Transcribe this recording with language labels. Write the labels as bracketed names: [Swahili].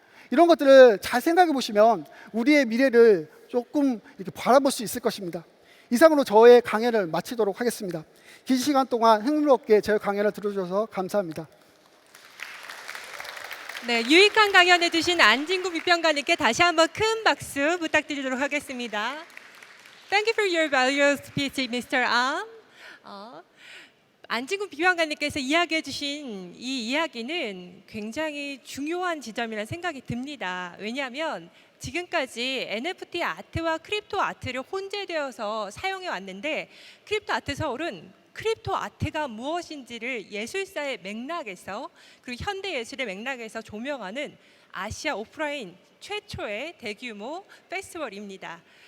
[Korean] 이런 것들을 잘 생각해 보시면 우리의 미래를 조금 이렇게 바라볼 수 있을 것입니다. 이상으로 저의 강연을 마치도록 하겠습니다. 긴 시간 동안 흥미롭게 제 강연을 들어주셔서 감사합니다. 네, 유익한 강연해 주신 안진구 비평가님께 다시 한번 큰 박수 부탁드리도록 하겠습니다. [English] Thank you for your valuable speech, Mr. Am. [Korean] 안진구 비평가님께서 이야기해 주신 이 이야기는 굉장히 중요한 지점이라는 생각이 듭니다. 왜냐하면 지금까지 NFT 아트와 크립토 아트를 혼재되어서 사용해 왔는데 크립토 아트 서울은 크립토 아트가 무엇인지를 예술사의 맥락에서 그리고 현대 예술의 맥락에서 조명하는 아시아 오프라인 최초의 대규모 페스티벌입니다.